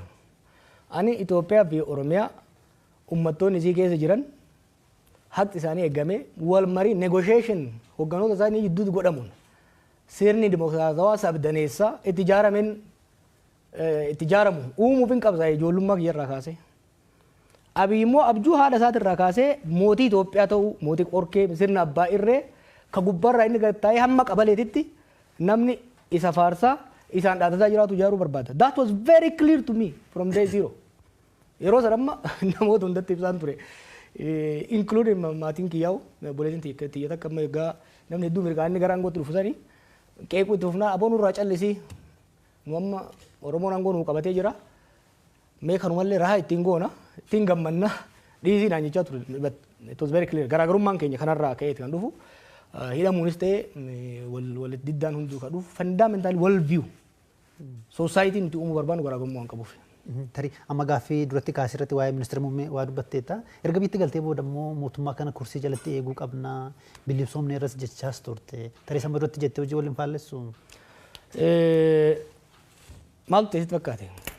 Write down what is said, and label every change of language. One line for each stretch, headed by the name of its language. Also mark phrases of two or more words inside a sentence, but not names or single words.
Oromo: Ani Itoophiyaa fi Oromiyaa ummattoonni isii keessa jiran haqi isaanii eegamee wal marii negotiation hogganoota isaanii gidduutti godhamuun sirni dimokiraatawaa sabdaneessaa itti ijaaramu uumuuf hin qabsaa'e ijoollummaa kiyyarraa kaasee. Abiy immoo abjuu haadha isaatirraa kaasee mootii Itoophiyaa ta'uu mootii qorkee sirna abbaa irree ka gubbarraa inni gattaa'ee hamma qabaleetitti namni isa faarsaa isaan dhaatataa jiraatu ijaaruu barbaada.
English: That was very clear to me from day zero.
Oromo: Yeroo sana amma namoota hundatti ibsaan ture. Including maatiin kiyyaa'u boleetiin xiyyeeta akka amma egaa namni hedduu mirgaan inni gara aangootti dhufusanii qeequu itti fufnaa aboon irraa callisii nu amma Oromoon aangoo nuu qabatee jira. Mee kanumallee rahaa ittiin goona ittiin gammanna dhiisii naan jechaa ture.
English: It was very clear.
Oromo: Garaagarummaan keenya kanarraa ka'eeti kan dhufu. Hidhamuunis ta'e wal diddaan hunduu kan dhufu
English: fundamental world view.
Oromo: Society nuti uumuu barbaannu garaagarummaa waan qabuuf. Tarii amma gaaffii duratti kaasirratti waa'ee ministeera muummee waa dubbatteetta. Erga bitti galtee booda immoo mootummaa kana kursii jalatti eeguu qabna bilisoomne irras jechaas turte. Tarii sama duratti jettee hojii waliin faallessu. Maaltu teessitti fakkaate?